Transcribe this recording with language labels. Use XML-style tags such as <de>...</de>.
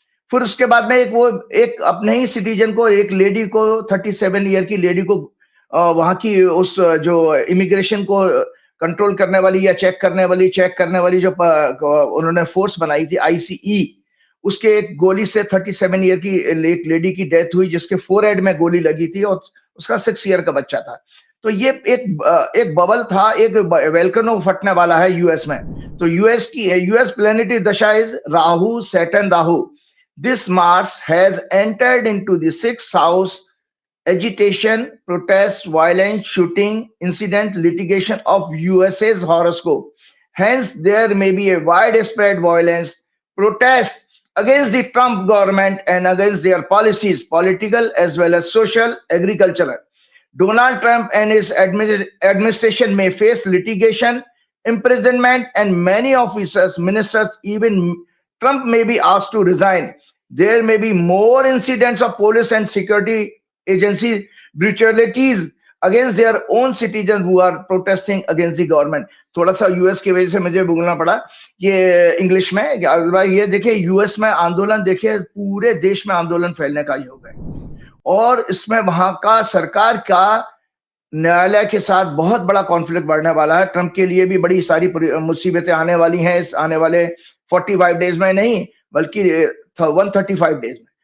<hi>फिर उसके बाद में एक अपने ही सिटीजन को, एक लेडी को, 37 ईयर की लेडी को, वहां की उस जो इमिग्रेशन को कंट्रोल करने वाली या चेक करने वाली जो उन्होंने फोर्स बनाई थी, ICE, उसके एक गोली से 37 ईयर की एक लेडी की डेथ हुई, जिसके फोरहेड में गोली लगी थी, और उसका 6 ईयर का बच्चा था। तो ये एक बबल था, एक वेल्कनो फटने वाला है यूएस में। तो यूएस प्लैनेटरी दशा is Rahu, Saturn Rahu.</hi> <en>This march has entered into the sixth house: agitation, protest, violence, shooting, incident, litigation of USA's horoscope. Hence, there may be a widespread violence, protest against the Trump government and against their policies, political as well as social, agricultural. Donald Trump and his administration may face litigation, imprisonment, and many officers, ministers, even Trump may be asked to resign. There may be more incidents of police and security agency brutalities against their own citizens who are protesting against the government.</en> <hi>थोड़ा सा US की वजह से मुझे बोलना पड़ा ये English में। ये देखिए यूएस में आंदोलन, देखिए पूरे देश में आंदोलन फैलने का योग है और इसमें वहां का सरकार का न्यायालय के साथ बहुत बड़ा कॉन्फ्लिक्ट बढ़ने वाला है। ट्रंप के लिए भी बड़ी सारी मुसीबतें आने वाली हैं इस आने वाले 45 डेज में, नहीं बल्कि 135 डेज में।</hi>